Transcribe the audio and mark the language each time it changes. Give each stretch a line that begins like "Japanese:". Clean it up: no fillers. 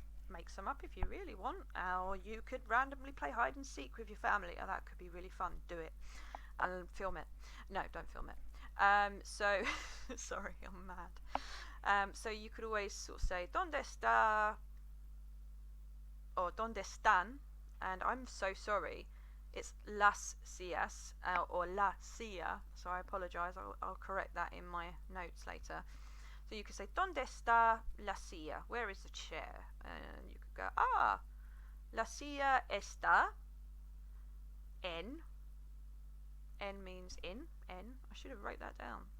English: make some up if you really want, or you could randomly play hide and seek with your family. Oh, that could be really fun. Do it and film it. No, don't film it. So sorry, I'm mad. So you could always sort of say
Spanish: "Dónde está?"
English: or
Spanish: "Dónde están?"
English: and I'm so sorry. It's las sillas or la silla. So I apologise. I'll correct that in my notes later. So you could say
Spanish: "Dónde está la silla?"
English: Where is the chair? And you could go
Spanish: la silla está en.
English: En means in. En. I should have wrote that down.